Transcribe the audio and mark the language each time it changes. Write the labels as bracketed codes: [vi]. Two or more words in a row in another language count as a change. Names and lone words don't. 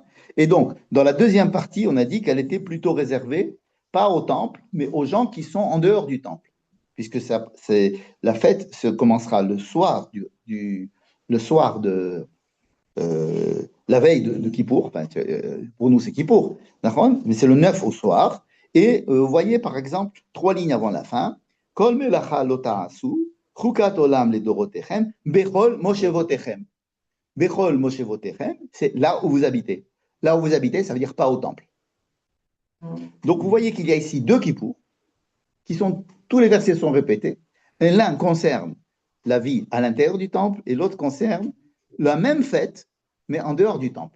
[fr] Et donc, dans la deuxième partie, on a dit qu'elle était plutôt réservée, pas au temple, mais aux gens qui sont en dehors du temple, puisque la fête commencera le soir du le soir de la veille de Kippour, enfin, pour nous c'est Kippour, d'accord, mais c'est le 9 au soir, et vous voyez par exemple 3 lignes avant la fin, [he] כל מלאכה לא תעשו, חקת עולם לדרתיכם, בכל מושבתיכם. בכל מושבתיכם, [fr] c'est là où vous habitez. Là où vous habitez, ça veut dire pas au temple. Donc vous voyez qu'il y a ici 2 Kippour, tous les versets sont répétés, et l'un concerne la vie à l'intérieur du temple, et l'autre concerne la même fête, mais en dehors du temple.